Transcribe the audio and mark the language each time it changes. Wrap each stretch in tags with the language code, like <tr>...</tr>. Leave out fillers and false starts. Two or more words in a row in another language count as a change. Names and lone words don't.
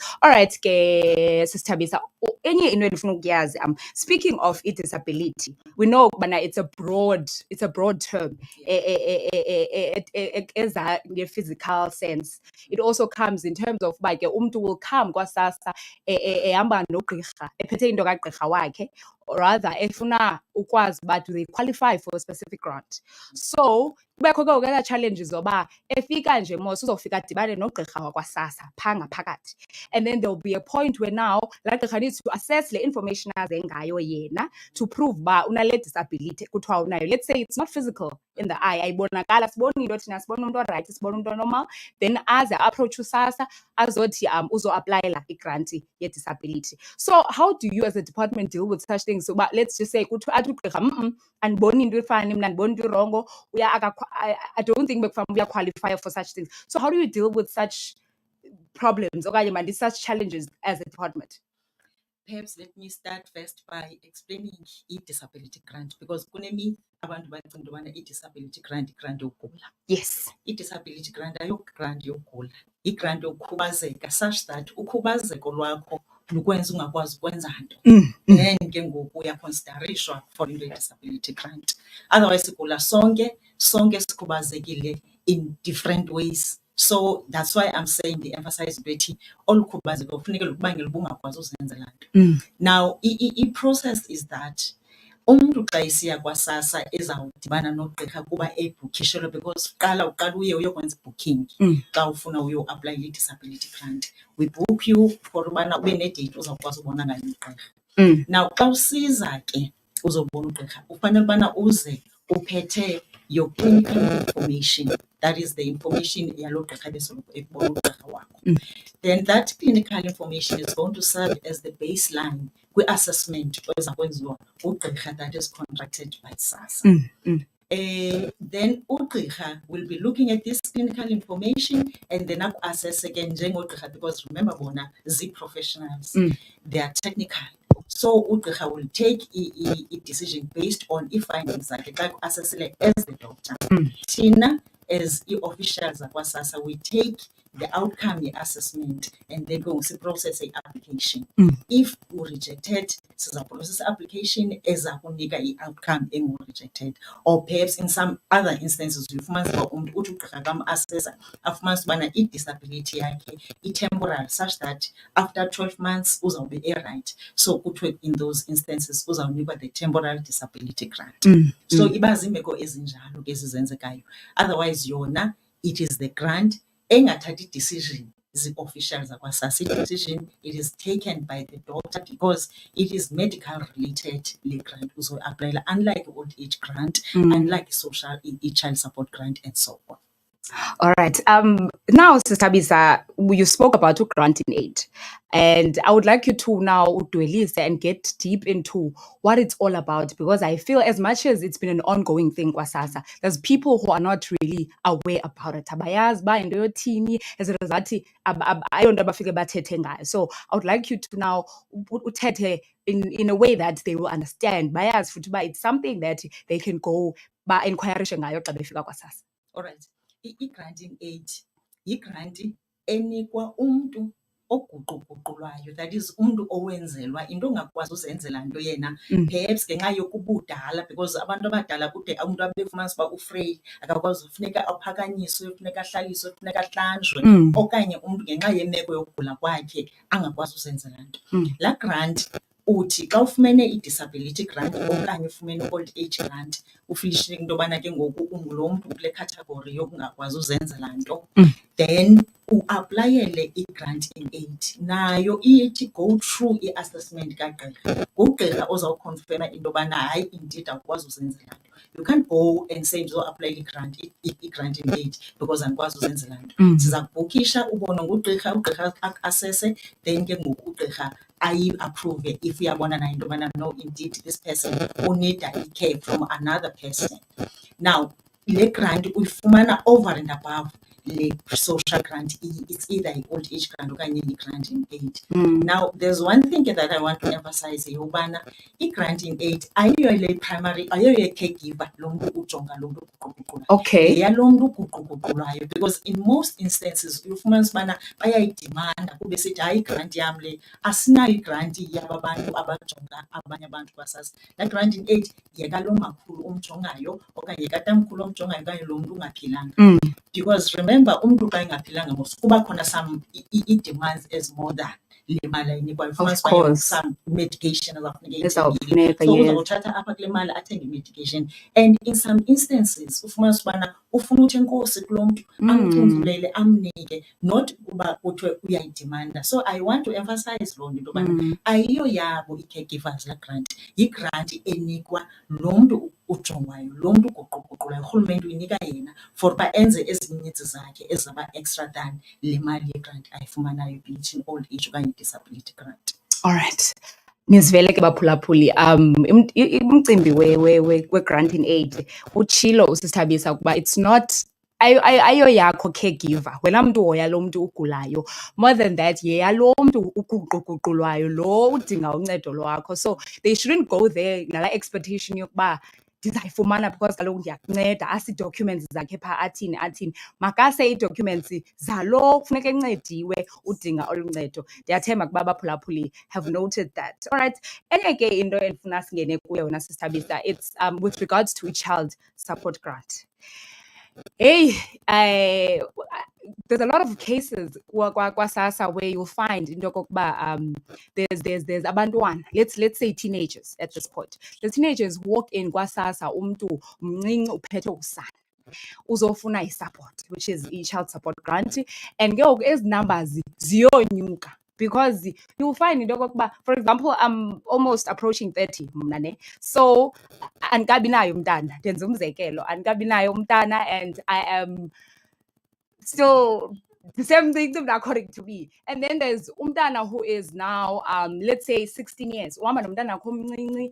<en>All right, Sister TABISA. Speaking of disability, we know it's a broad term. As a physical sense, it also comes in terms of umntu will come</en> <xh>kwa-SASSA ehamba nogqirha ephethe into kagqirha wakhe,</xh> <en>or rather</en> <xh>efuna ukwazi uba</xh> <en>do they qualify for a specific grant.</en> <xh>So kubekho ke challenges zoba efika nje mos uzofika adibane nogqirha wakwa-SASSA phaa ngaphakathi,</xh> <en>and then there'll be a point where now</en> <xh>laa gqirha</xh> <en>needs to assess le information</en> <xh>aze ngayo yena</xh> <en>to prove</en> <xh>uba unale</xh> <en>disability</en> <xh>kuthiwa unayo.</xh> <en>Let's say it's not physical in the eye,</en> <xh>ayibonakala, sibona into thina, sibona umntu orayight, sibona umntu normal, then aze approach uSASSA azothi uzo-aplyela igranti ye-disability.</xh> <en>So how do you as a department deal with such things? So but let's just say</en> <xh>athi ugqirha andiboni into efana mna, andiboni into irongo,</xh> <en>I don't think we are qualified for such things. So how do you deal with such problems or such challenges as a department? Perhaps let me start first by explaining disability grant, because</en> <xh>kunemi abantu bacinga ubana</xh> <en>disability grant yokugula. Yes.</en> <xh>Disability grant ayo grant yokugula, grant yokukhubazeka,</xh> <en>such that</en> <xh>ukhubazeko lwakho lukwenza ungakwazi ukwenza nto. Then ke ngoku uyaconsiderishwa for into disability grant.</xh> <en>Otherwise</en> <xh>sigula sonke sikhubazekile</xh> <en>in different ways. So that's why I'm saying the emphasize</en> <xh>bethi olukhubazeko kufuneka lukubangela ubungakwazi uzenza lanto.</xh> <en>Now the process is that</en> <xh>umuntu xa isiya kwa-SASSA ezawudibana nogqirha kuba ebhukishelwe, because uqala uye uyokwenza booking xa ufuna uyo-apply i-disability grant.</xh> <en>We book you for</en> <xh>ubana ube nedate uzawukwazi ubona ngayo ugqirha. Now xa usiza ke uzobona ugqirha ufanele ubana uze uphethe</xh> <en>your clinical information, that is the information</en> <xh>yalo gqirha besoloko ekubona ugqirha wakho.</xh> <en>Then that clinical information is going to serve as the baseline</en> <xh>kwi-assessment eza kwenziwa ugqirha</xh> <en>that is contracted by SASSA. Then ugqirha will be looking at this clinical information and then aku-assess again njengogqirha, because remember</en> <xh>bona zi-professionals,</xh> <en>they are technical. So ugqirha will take a decision based on findings</en> <xh>zakhe xa ku-assessile</xh> <en>as the doctor. Thina as officials akwa-SASSA, we take the outcome assessment, and then go to process the application. If we rejected, so process application as a outcome rejected, or perhaps in some other instances, you must assess disability temporal, such that after 12 months will be right. So in those instances the temporal disability grant.</en> <xh>So ibazimeko ezinjalo ke zizenzekayo.</xh> <en>Otherwise yona it is the grant engathathi decision the officials SASSA decision. It is taken by the doctor because it is medical related. Le grant also apply, unlike old age grant, unlike social child support grant, and so on. All right. Now, Sister TABISA, you spoke about granting aid, and I would like you to now dwellise and get deep into what it's all about, because I feel as much as it's been an ongoing thing kwa SASSA, there's people who are not really aware about it.</en> <xh>Abayazi ba into yothini,</xh> <en>as a result,</en> <xh>ayonto abafike bathethe ngayo.</xh> <en>So I would like you to now uthethe in a way that they will understand.</en> <xh>Bayazi futhi ba</xh> <en>it's something that they can go</en> <xh>ba inquirishe ngayo xa befika kwa SASSA.</xh> <en>All right.</en> <xh>I-granting aid yigranti enikwa umntu oguquguqulwayo,</xh> <en>that is</en> <xh>umntu owenzelwa into ongakwazi uzenzela nto yena, perhaps ngenxa yokubudala, because abantu abadala kude umntu abefumanisa uba ufreyile akakwazi, ufuneka aphakanyiswe, ufuneka ahlaliswe, ufuneka ahlanjwe, okanye umntu ngenxa yemeko yokugula kwakhe angakwazi uzenzela nto. Laa grant uthi xa ufumene i-disability grant okanye ufumene old age grant, ufilishe into yobana ke ngoku ungulo mntu kule category yokungakwazi uzenzela nto, then uaplayele i-granting aid. Nayo ithi</xh> <en>go through</en> <xh>i-assessment kagqirha. Ngugqirha ozawukhonfirma into yobana hayi indeed awukwazi uzenzela nto.</xh> <en>You can't go and say</en> <xh>ndizoapply i-granting aid because andikwazi uzenzela nto. Siza kubhukisha ubone ngugqirha, ugqirha assesse, then ke ngoku ugqirha ayi-approve if uyabona nayo into yobana no,</xh> <en>indeed this person who need care from another person. Now, le grant uyifumana over and above le social grant. It's either an old age grant or a granting aid. Now, there's one thing that I want to emphasize here.</en> <xh>I-granting aid, ayiyo le primary, ayiyo ye caregiver,</xh> <en>Okay. Because in most instances, you find</en> <xh>bayayidemanda kube sithi hayi grant yam le asinayo i-grant yababantu abajonga abanye abantu kwa-SASSA. That granting aid yekalo makhulu omjongayo okanye katamkhulu omjongayo okanye lo mntu ungaphilanga. Because remember, umntu xa engaphilanga kuba khona</xh> <en>some demands as more than</en> <xh>le mali ayinikwayo.</xh> <en>Some medication</en> <xh>ezawufuneka, so uzawuthatha apha kule mali athenge medication,</xh> <en>and in some instances</en> <xh>ufumanisa ubana ufuna uthi enkosi kulo mntu amthunzulele amnike, not kuba kuthiwe uyayidimanda.</xh> <en>So I want to emphasize</en> <xh>loo nto into yobana ayiyo yabo i-caregivers la grant, yigranti enikwa lo mntu ujongwayo, lo mntu uguquguqulayo. Urhulumente uyinika yena for uba enze ezinye needs zakhe ezaba</xh> <en>extra than</en> <xh>le mali yegrant ayifumanayo,</xh> <en>be it in old age okanye disability grant. All right.</en> <xh>Nizivele ke baphulaphuli, umcimbi we-granting aid utshilo uSister TABISA ukuba</xh> <en>it's not</en> <xh>ayo yakho caregiver, wena mntu uhoya lo mntu ugulayo.</xh> <en>More than that,</en> <xh>yeyalo mntu uguquguqulwayo, lo udinga uncedo lwakho.</xh> <en>So they shouldn't go there</en> <xh>nala expectation yokuba ndizayifumana because kaloku ndiyakunceda, asi-documents zakhe phaa athini. Makase ii-documents zalo kufuneka encediwe udinga olu ncedo. Ndiyathemba ukuba abaphulaphuli</xh> <en>have noted that. All right.</en> <xh>Enye ke into endifuna singene kuyo yona, Sister TABISA,</xh> <en>it's with regards to child support grant. Hey, there's a lot of cases kwa-SASSA where you'll find</en> <xh>into yokokuba</xh> <en>there's abantwana, let's say teenagers at this point. The teenagers walk in</en> <xh>kwa-SASSA, umntu mncinci uphethe usana, uzofuna i-support,</xh> <en>which is</en> <xh>i-child support grant, and ke ngoku ezi numbers ziyonyuka.</xh> <en>Because you'll find</en> <xh>into yokokuba,</xh> <en>for example, I'm almost approaching 30</en> <xh>mna ne, so andikabi nayo umntana, ndenza umzekelo, andikabi nayo umntana,</xh> <en>and I am still the same thing according to me. And then there's umntana who is now let's say 16 years,</en> <xh>uhamba nomntana wakho omncinci.</xh>